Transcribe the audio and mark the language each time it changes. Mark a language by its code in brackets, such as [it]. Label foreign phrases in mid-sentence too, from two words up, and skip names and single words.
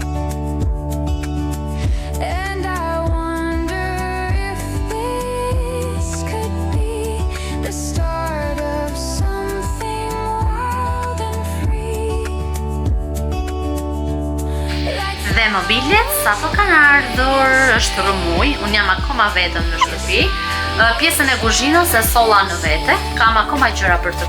[en] And I wonder if this could be the start of something wild and free. Like [sq] Dhe mobiljet sa po kanë ardhur, është rëmuj, unë jam akoma vetëm në shtëpi. Pjesën e kuzhinës e solla në vete, kam akoma gjëra për të.